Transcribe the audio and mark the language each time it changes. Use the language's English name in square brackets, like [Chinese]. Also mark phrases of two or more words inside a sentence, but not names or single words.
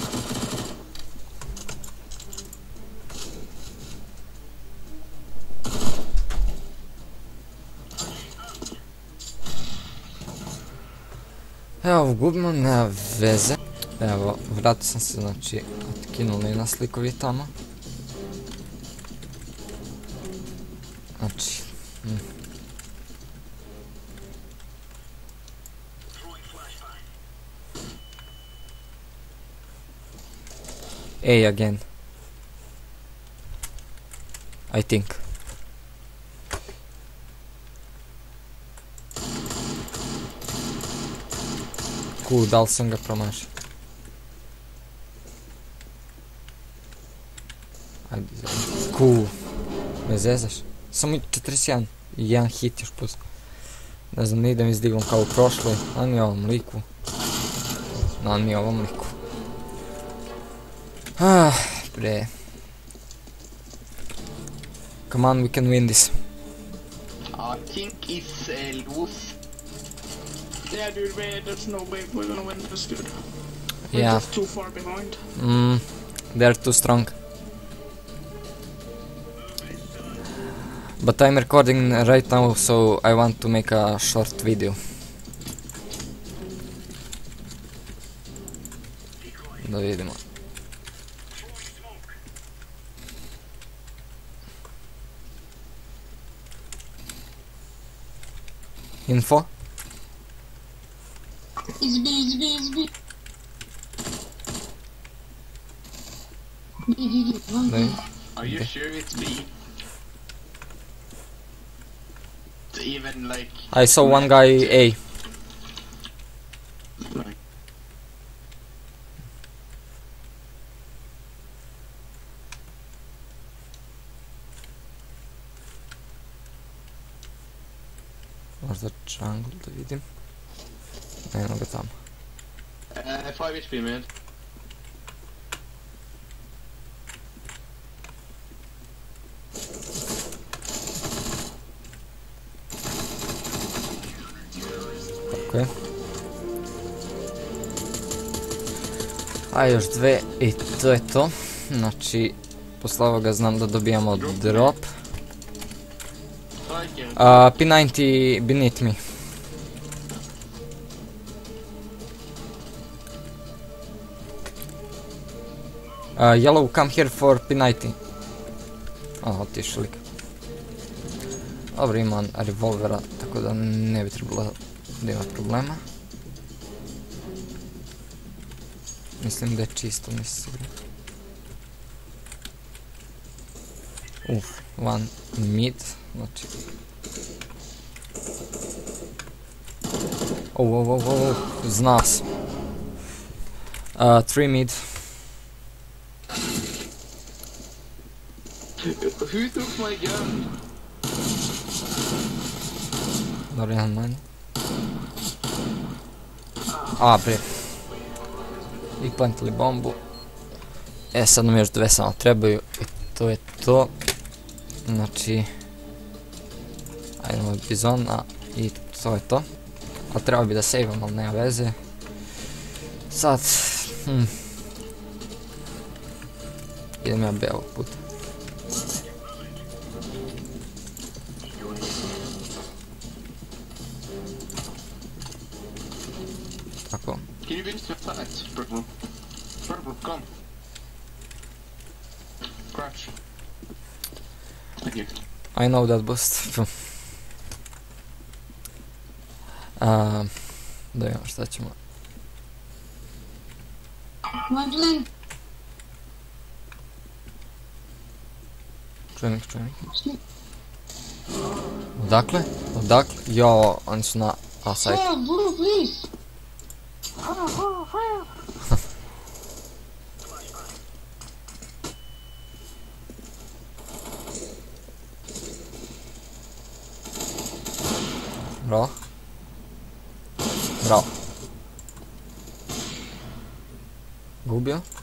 [Serbian] Evo, gubimo, nema veze. Evo, vratio sam se, znači, otkinuli nas likovi tamo. Znači, [English] A again. I think. Cool, [Serbian] da li sam ga promašio? Ajde, cool. Me zezaš? Samo 41. I jedan hit još plus. Ne znam, ne idem izdigom kao u prošloj. A ni ovom liku. No, ni ovom liku. Bre. [English] Come on, we can win this. I think it's lose. Yeah, dude, there's no way we're gonna win this, dude. We're Yeah. just too far behind. They're too strong. But I'm recording right now, so I want to make a short video. [Serbian] Da vidimo. Info? [English] It's B, it's B, it's B. B, one No. B. Are you sure it's B? It's even like... I saw one guy A. Like, [Serbian] Možda jungle da vidim. Nema ga tamo. [English] 5 HP man. [Serbian] Tako je. A još dve i to je to. Znači, posle ovoga znam da dobijamo drop. Striker. [English] P90 beneath me. Yellow, come here for P90. [Serbian] Otišao lik. Dobro, imam revolvera, tako da ne bi trebalo da ima problema. Mislim da je čisto, nisam siguran. [English] One mid, znači... [Serbian] Zna se. 3 mid. [English] Who took my gun? [Serbian] Dobro, jedan manje. Bre. I plantili bombu. Sad nam još dve samo trebaju. I to je to. Znači... Ajdemo bizona. I to je to. Ali treba bi da saveam, ali nema veze. Sad... Idem ja B ovog puta. Tako. [English] Can you finish your fight, Purple? Purple, come. Crouch. Thank you. I know that boost. [Serbian] Da vidimo šta ćemo. [English] One lane. [Serbian] Čujem ih. Odakle? Jo, oni su na [English] A side. Oh, blue, please. [Serbian] Bravo. Gubio.